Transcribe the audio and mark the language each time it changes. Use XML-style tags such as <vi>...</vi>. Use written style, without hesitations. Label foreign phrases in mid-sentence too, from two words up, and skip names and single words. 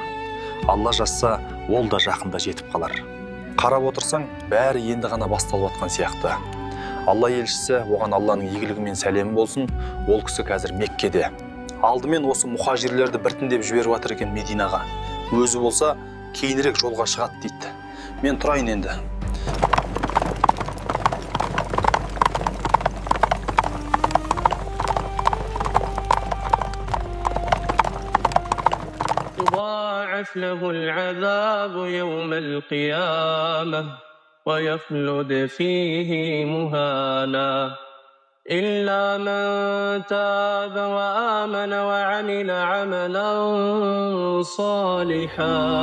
<kk>Алла жазса, ол да жақында жетіп қалар. Қарап отырсаң, бәрі енді ғана басталып жатқан сияқты. Алла елшісі оған Алланың игілігі мен сәлемі болсын. Ол кісі қазір Меккеде. Алдымен осы мұхажирлерді біртіндеп жіберіп жатыр екен Мединаға. Өзі болса кейінірек жолға шығады дейді. Мен тұрайын енді.</kk> <ar>يضاعف له العذاب يوم القيامة ويخلد فيه مهانا إلا من تاب وآمن وعمل عملا صالحا.</ar>